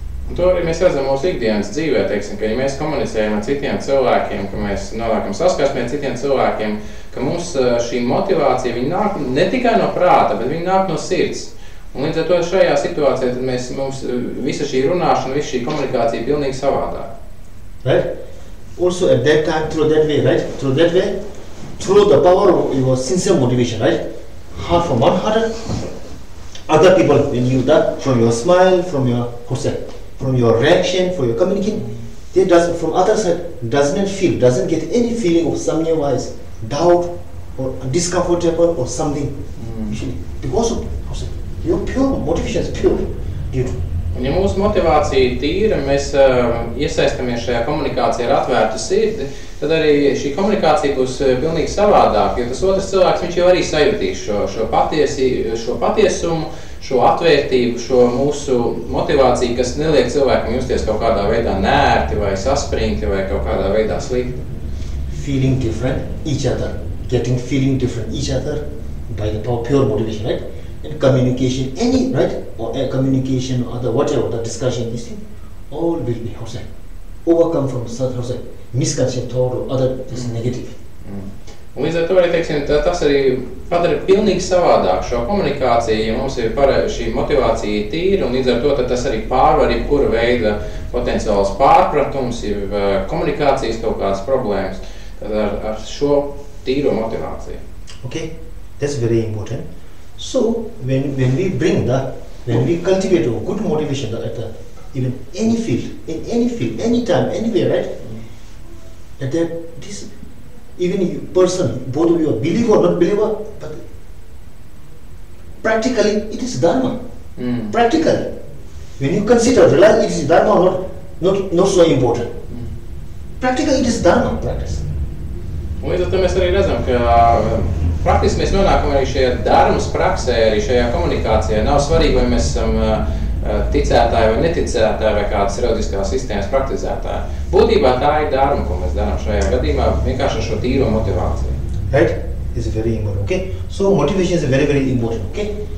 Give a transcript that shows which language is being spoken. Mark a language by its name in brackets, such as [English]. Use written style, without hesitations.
[Latvian] Un to arī mēs redzam mūsu ikdienas dzīvē, teiksim, ka ja mēs komunicējam ar citiem cilvēkiem, ka mēs nonākam saskarsmē ar citiem cilvēkiem, ka mums šī motivācija, viņa nāk ne tikai no prāta, bet viņa nāk no sirds. Un līdz ar to šajā situācijā tad mums visa šī runāšana, visa šī komunikācija pilnīgi savādāk. [English] Right? Also at that time, through that way, through the power of your sincere motivation, right? Heart from one heart, other people, when you from your smile, from your from your reaction, for your communication, they from other side doesn't get any feeling of something wise, doubt or discomfortable or something. Usually, because of your pure motivation is pure due to. [Latvian] Un ja mūsu motivācija tīra, mēs iesaistamies šajā komunikācijā ar atvērtu sirdi, tad arī šī komunikācija būs pilnīgi savādāka, jo tas otrs cilvēks, viņš jau arī sajūtīs šo patiesumu, šo atvērtību, šo mūsu motivāciju, kas neliek cilvēkam justies kaut kādā veidā nērti vai saspringti vai kaut kādā veidā slikti. [English] Feeling different each other, feeling different each other by the pure motivation, right? And communication, or communication or whatever, the discussion, this thing, all will be, overcome from such, misconception thought or other negative. [Latvian] Un līdz ar to arī, teiksim, tas arī padara pilnīgi savādāk šo komunikāciju, ja mums ir šī motivācija tīra, un līdz ar to tas arī pārvar jebkura veida potenciāls pārpratums, komunikācijas kaut kādas problēmas, tad ar šo tīro motivāciju. [English] Okay, that's very important. So when we bring when we cultivate a good motivation at even any field, in any field, anytime, anywhere, right? And that this even person, both of you are believer or not believer, but practically it is dharma. Practically, when you consider, realize it is dharma or not so important. Practically it is dharma practice. [Latvian] Un līdz ar to mēs arī redzam, ka praktiski mēs nonākam arī šajā dharmas praksē, arī šajā komunikācijā. Nav svarīgi, vai mēs esam ticētāji vai neticētāji vai kādas reliģiskās sistēmas praktizētāji. Būtībā tā ir dharma, ko mēs darām šajā gadījumā, vienkārši ar šo tīro motivāciju. [English] Right? It's very important, okay? So motivation is very, very important, okay?